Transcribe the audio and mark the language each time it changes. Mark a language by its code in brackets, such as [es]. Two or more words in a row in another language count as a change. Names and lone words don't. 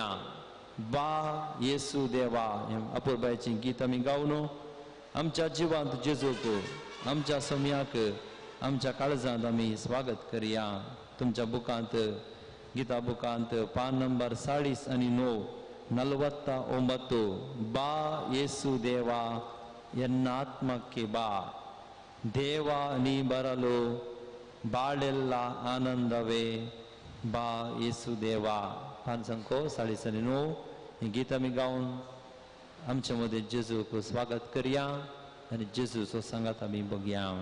[kok] बा येसू देवा हें आपोवपाचें गीत आमी गावन आमच्या जिवांत जेजूक, आमच्या सोम्याक, आमच्या काळजांत आमी स्वागत करया. तुमच्या बुकांत, गीता बुकांत पान नंबर 49 49 बा येसू देवा [kn] ಎನ್ನ ಆತ್ಮಕ್ಕೆ ಬಾ, ದೇವ ನೀ ಬರಲು ಬಾಳೆಲ್ಲ ಆನಂದವೇ [kok] बा येसू देवा. पान संको 49 ही गीत आमी गावन आमच्या मदें जेजूक स्वागत करया आनी जेजूचो सांगात आमी बगया.